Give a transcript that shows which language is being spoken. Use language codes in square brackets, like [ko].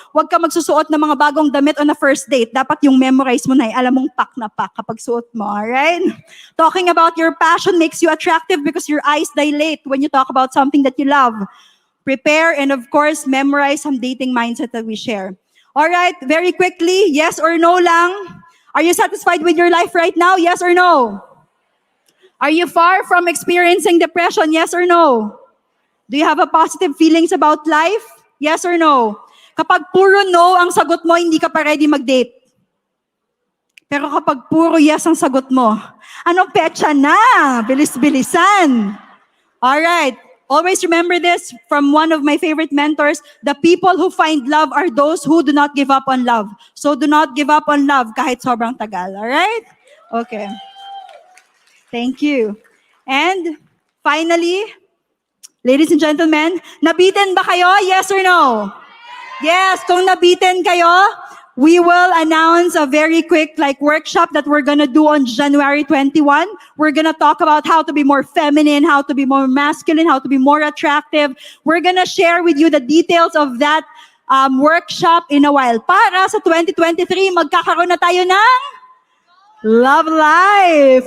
[tl] Huwag ka magsusuot ng mga bagong damit [en] on a first date. [tl] Dapat yung memorize mo na, alam mong pak na pak kapag suot mo, alright? [en] Talking about your passion makes you attractive because your eyes dilate when you talk about something that you love. Prepare and of course, memorize some dating mindset that we share. Alright, very quickly, yes or no lang. Are you satisfied with your life right now? Yes or no? Are you far from experiencing depression? Yes or no? Do you have a positive feelings about life? Yes or no? [tl] Kapag puro no ang sagot mo, hindi ka pa ready mag-date. Pero kapag puro yes ang sagot mo, anong petsa na? Bilis-bilisan. Alright. [en] Always remember this from one of my favorite mentors. The people who find love are those who do not give up on love. So do not give up on love [tl] kahit sobrang tagal. [en] Alright? Okay. Thank you. And finally, ladies and gentlemen, [tl] nabitin ba kayo? [en] Yes or no? Yes, [tl] kung nabitin kayo, [en] we will announce a very quick workshop that we're gonna do on January 21. We're gonna talk about how to be more feminine, how to be more masculine, how to be more attractive. We're gonna share with you the details of that workshop in a while. [tl] Para sa 2023, magkakaroon na tayo ng love life.